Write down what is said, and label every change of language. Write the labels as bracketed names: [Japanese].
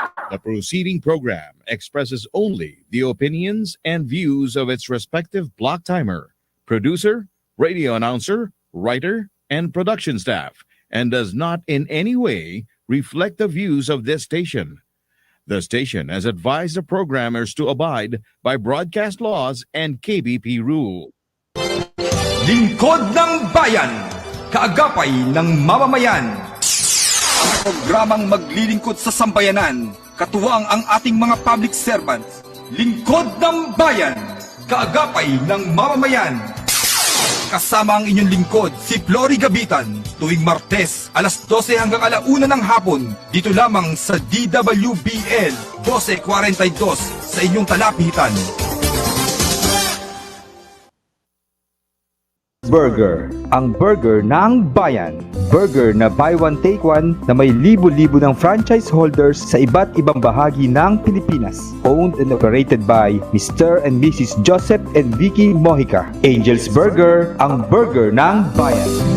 [English] The proceeding program expresses only the opinions and views of its respective block timer, producer, radio announcer, writer, and production staff, and does not in any way reflect the views of this station. The station has advised the programmers to abide by broadcast laws and KBP rule. [Filipino] Lingkod ng Bayan, kaagapay ng mamamayan. Ang programang maglilingkod sa sambayanan, katuwang ang ating mga public servants. Lingkod ng Bayan, kaagapay ng mamamayan. Kasama ang inyong lingkod, si Flory Gabitan, tuwing Martes, alas 12 hanggang alauna ng hapon, dito lamang sa DWBL 1242 sa inyong talapitan. Burger, ang burger ng bayan. Burger na buy one take one na may libo-libo ng franchise holders sa iba't ibang bahagi ng Pilipinas. [English] Owned and operated by Mr. and Mrs. Joseph and Vicky Mojica. [Filipino] Angel's Burger, ang burger ng bayan.